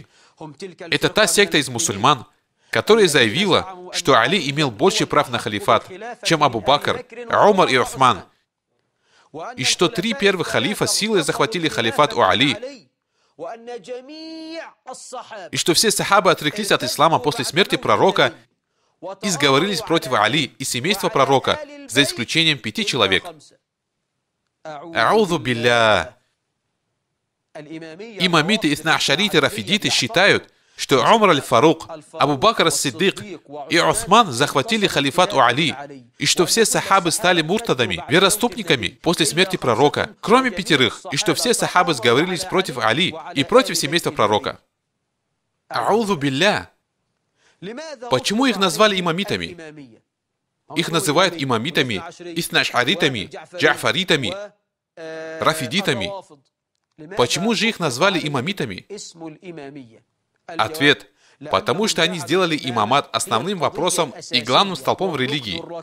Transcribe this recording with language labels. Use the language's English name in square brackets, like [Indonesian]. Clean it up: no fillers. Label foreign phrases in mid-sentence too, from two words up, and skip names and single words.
[Russian] Это та секта из мусульман, которая заявила, что Али имел больше прав на халифат, чем Абу Бакр, Умар и Усман, и что 3 первых халифа силой захватили халифат у Али, и что все сахабы отреклись от ислама после смерти пророка и сговорились против Али и семейства пророка, за исключением 5 человек. [Arabic] أعوذ بالله. [Russian] Имамиты, иснаашариты, рафидиты считают, что Умар аль-Фарук, Абу Бакр ас-Сиддик и Усман захватили халифат у Али, и что все сахабы стали муртадами, вероступниками после смерти пророка, кроме 5, и что все сахабы сговорились против Али и против семейства пророка. [Arabic] أعوذ بالله. [Russian] Почему их назвали имамитами? Их называют имамитами, иснаашаритами, джафаритами, рафидитами. Почему же их назвали имамитами? Ответ. Потому что они сделали имамат основным вопросом и главным столпом в религии.